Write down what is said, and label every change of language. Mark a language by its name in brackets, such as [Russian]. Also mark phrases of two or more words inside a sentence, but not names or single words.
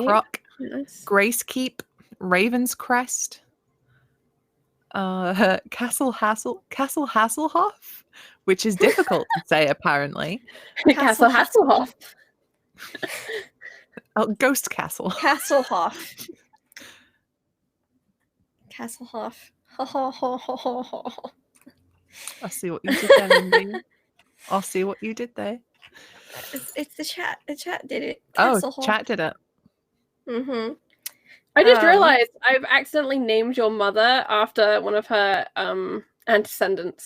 [English] Rock, Nice. Grace Keep, Raven's Crest, Castle Hasselhoff, which is difficult to say apparently. Castle Hasselhoff. Oh, Ghost Castle. Castlehoff. Castlehoff. Ho ho ho ho ho ho. I see what you did there, Lindy. I'll see what you did there. It's the chat. The chat did it. Oh, Castlehoff. chat did it. Mm-hmm. I just realized I've accidentally named your mother after one of her antecedents.